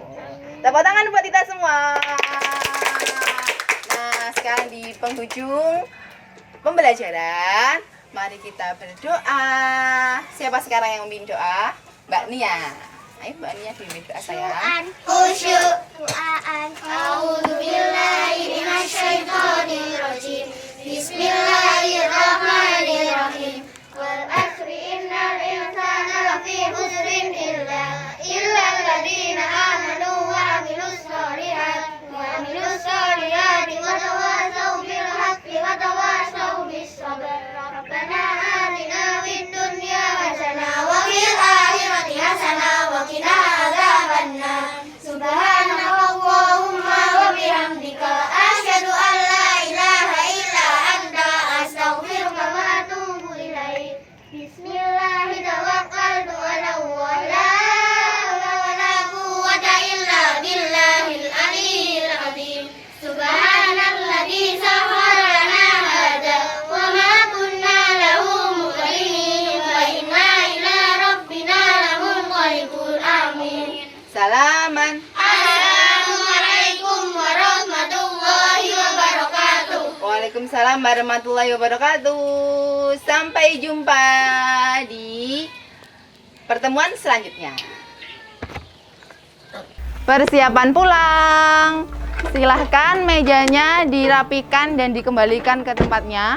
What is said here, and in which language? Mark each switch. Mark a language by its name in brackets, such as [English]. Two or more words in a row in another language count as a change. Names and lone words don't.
[Indonesian] Tepuk tangan buat kita semua. Nah, sekarang di penghujung pembelajaran, mari kita berdoa. Siapa sekarang yang memimpin doa? Mbak Nia. Ayo Mbak Nia pimpin doa sayang. Khusyuk doaan. [Arabic] أعوذ بالله من الشيطان الرجيم. بسم الله الرحمن الرحيم والعصر إن الإنسان لفي خسر إلا الذين آمنوا وعملوا الصالحات وتواصوا بالحق وتواصوا بالصبر. ربنا آتنا في الدنيا حسنة وفي الآخرة حسنة وقنا عذاب النار. سبحانك اللهم وبحمدك أشهد أن لا إله إلا أنت أستغفرك وأتوب إليك. بسم الله توكلت على الله لا حول ولا قوة إلا بالله العلي العظيم. سبحان الذي سخر لنا هذا وما كنا له مقرنين وإنا إلى ربنا لمنقلبون آمين. [Indonesian] Salaman. [Arabic] السلام عليكم ورحمة الله وبركاته. وعليكم السلام ورحمة الله وبركاته. [Indonesian] Sampai jumpa di pertemuan selanjutnya. Persiapan pulang. Silahkan mejanya dirapikan dan dikembalikan ke tempatnya.